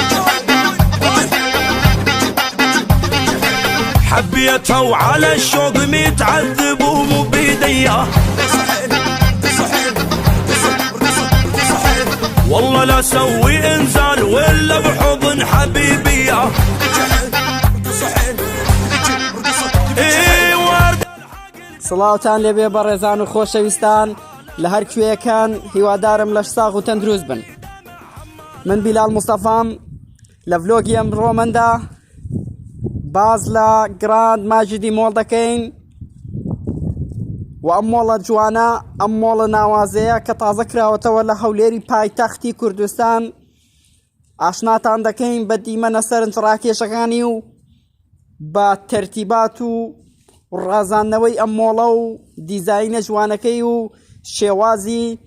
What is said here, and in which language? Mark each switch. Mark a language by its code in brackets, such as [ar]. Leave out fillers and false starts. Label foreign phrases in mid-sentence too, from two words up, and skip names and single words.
[ar] حبيتها وعلى الشوق متعذب ومو بيديا والله لا سوي انزال ولا بحضن حبيبية [ckb] سڵاوتان لێبێ بەڕێزان و خۆشەویستان لە هەر کوێیەکان هیوادارم لەش ساغ و تەندروست بن. من بیلال مستەفام لە ڤلۆگی ئەمڕۆمەندا باز لە گراند ماجدی مۆڵ دەکەین و ئەم مۆڵە جوانە ئەم مۆڵە ناوازەیە کە تازە کراوەتەوە لە هەولێری پایتەختی کوردستان ئاشناتان دەکەین بە دیمەنە سەرنج ڕاکێشەکانی و بە تەرتیبات و ڕازاندنەوەی ئەم مۆڵە و دیزاینە جوانەکەی و شێوازی